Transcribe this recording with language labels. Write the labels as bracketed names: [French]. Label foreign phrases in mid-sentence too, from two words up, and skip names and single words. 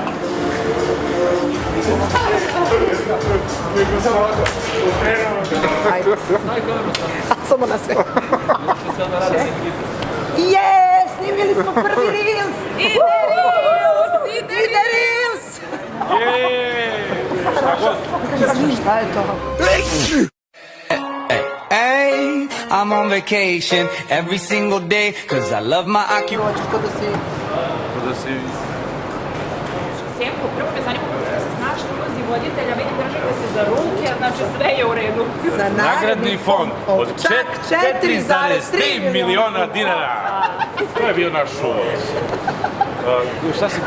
[Serbian] Ajde. Samo na sve. Je, snimili smo prvi Reels! Ide Reels! Šta je to? [English] Hey, I'm on vacation every single day cause I love my occupation. [Serbian] Hoćeš to da si... Da si... Sjemko, prvo me zanima kako se znaš na ulozi voditelja, vidim držite se za ruke, a znači sve je u redu. Za Nagradni fond od čak 4,3 miliona dinara. To je bio naš uvod. Šta si